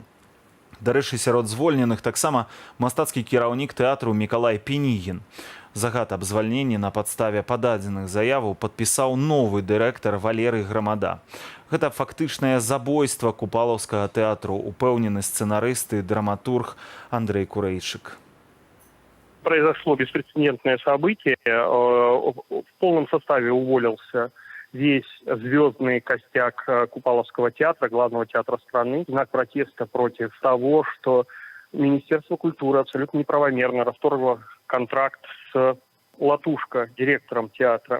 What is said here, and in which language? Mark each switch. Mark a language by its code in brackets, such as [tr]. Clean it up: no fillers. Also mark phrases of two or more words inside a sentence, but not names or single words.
[be] Дарэчы, сярод звольненых таксама мастацкі кіраўнік тэатру Мікалай Пенігін. Загад аб звальненні на падставе пададзеных заяваў падпісаў новы дырэктар Валерый Грамада. Гэта фактычнае забойства купалаўскага тэатру, упэўнены сцэнарыст і драматург Андрэй Курэйчык. [ru] Произошло беспрецедентное событие. В полном составе уволился весь звездный костяк Купаловского театра, главного театра страны, в знак протеста против того, что Министерство культуры абсолютно неправомерно расторгло контракт с Латушко, директором театра.